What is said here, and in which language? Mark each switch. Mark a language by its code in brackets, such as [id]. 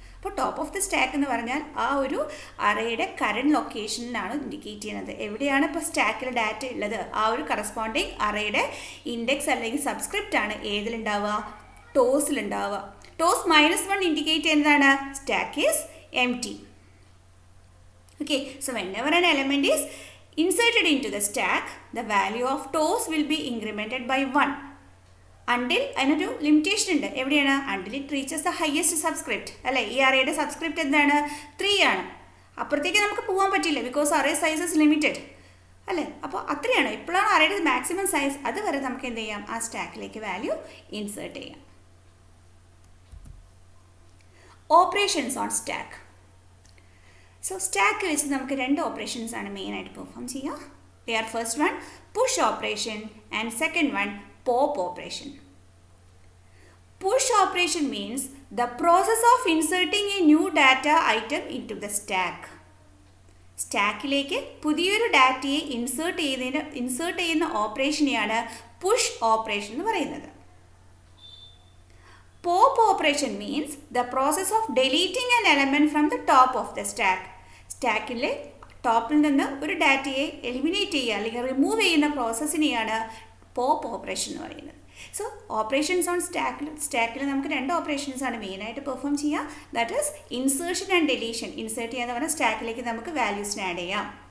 [ml] അപ്പോൾ top of the stack എന്ന് പറഞ്ഞാൽ ആ ഒരു അറേയുടെ കറണ്ട് ലൊക്കേഷനിലാണ് ഇൻഡിക്കേറ്റ് ചെയ്യുന്നത്. എവിടെയാണ് ഇപ്പോൾ സ്റ്റാക്കിൽ ഡാറ്റ ഉള്ളത്, ആ ഒരു കറസ്പോണ്ടിങ് അറേയുടെ ഇൻഡെക്സ് അല്ലെങ്കിൽ സബ്സ്ക്രിപ്റ്റ് ആണ് ഏതിലുണ്ടാവുക, ടോസിലുണ്ടാവുക. ടോസ് -1 ഇൻഡിക്കേറ്റ് ചെയ്യുന്നതാണ് [en] Stack is empty. Okay, so whenever an element is inserted into the stack, the value of toes will be incremented by 1 until [ml] അതിനൊരു ലിമിറ്റേഷൻ ഉണ്ട്. എവിടെയാണ്? [en] until it reaches the highest subscript. [ml] അല്ലേ, ഈ അറേയുടെ subscript എന്താണ്? 3 ആണ്. അപ്പുറത്തേക്ക് നമുക്ക് പോകാൻ പറ്റില്ല, [en] because array size is limited [ml] അല്ലേ. അപ്പോൾ അത്രയാണ്, എപ്പോഴാണ് അറേയുടെ മാക്സിമം സൈസ്, അതുവരെ നമുക്ക് എന്ത് ചെയ്യാം, ആ സ്റ്റാക്കിലേക്ക് വാല്യൂ ഇൻസേർട്ട് ചെയ്യാം. Operations on stack. So stack വെച്ച് നമുക്ക് 2 ഓപ്പറേഷൻസ് ആണ് മെയിനായിട്ട് പെർഫോം ചെയ്യുക. [en] They are first one push operation and second one pop operation. Push operation means the process of inserting a new data item into the stack. [ml] സ്റ്റാക്കിലേക്ക് പുതിയൊരു ഡാറ്റയെ insert ചെയ്യുന്ന ഓപ്പറേഷനെയാണ് push operation എന്ന് പറയുന്നത്. [en] Pop operation means the process of deleting an element from the top of the stack. [ml] സ്റ്റാക്കിലെ ടോപ്പിൽ നിന്ന് ഒരു ഡാറ്റയെ എലിമിനേറ്റ് ചെയ്യുക അല്ലെങ്കിൽ റിമൂവ് ചെയ്യുന്ന പ്രോസസ്സിനെയാണ് പോപ്പ് ഓപ്പറേഷൻ എന്ന് പറയുന്നത്. സോ ഓപ്പറേഷൻസ് ഓൺ സ്റ്റാക്കിൽ നമുക്ക് 2 ഓപ്പറേഷൻസ് ആണ് മെയിനായിട്ട് പെർഫോം ചെയ്യുക. [en] That is insertion and deletion. [ml] Insert ചെയ്യാന്ന് പറഞ്ഞാൽ സ്റ്റാക്കിലേക്ക് നമുക്ക് വാല്യൂസിനെ ആഡ് ചെയ്യാം.